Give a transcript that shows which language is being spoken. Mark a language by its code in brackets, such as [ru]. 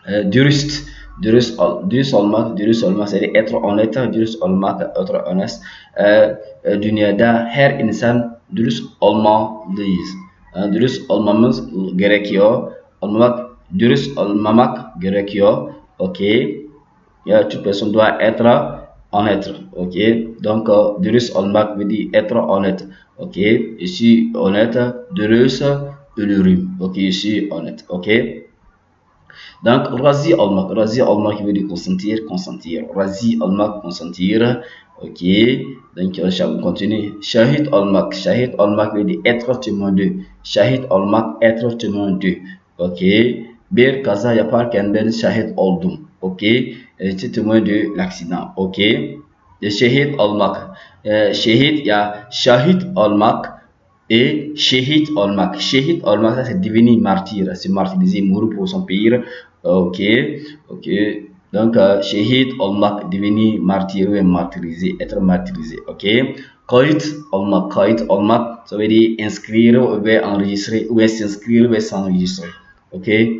[fr] Dürüst olmak, c'est être honnête, dürüst olmak, être honnête. [tr] Dünyada her insan dürüst olmalıyız. Dürüst olmamız gerekiyor. Dürüst olmamak gerekiyor, ok. [fr] Toute personne doit être honnête, ok. Donc, dürüst olmak veut dire être honnête, ok. Je suis honnête, [tr] dürüst olurum, [fr] ok. Je suis honnête, ok. Donc, razı olmak veut dire consentir. Razı olmak, consentir, Ok, donc on continue. Shahid olmak. Shahid olmak veut dire être témoin de. Shahid olmak, être témoin de. Ok. [tr] Bir kaza yaparken ben şahit oldum. [fr] Ok. J'étais témoin de l'accident. Ok. Şehit olmak. Şehit ya şahit olmak et shahid olmak. Shahid olmak, ça c'est devenir martyr, c'est martyriser, mourir pour son pays. Ok. Ok. Donc, shahid olmak, devenir martyr ou martyrisé, être martyrisé. Ok. Kayıt olmak. Kayıt olmak, ça veut dire inscrire ou enregistrer, ou s'inscrire ou s'enregistrer. Ok.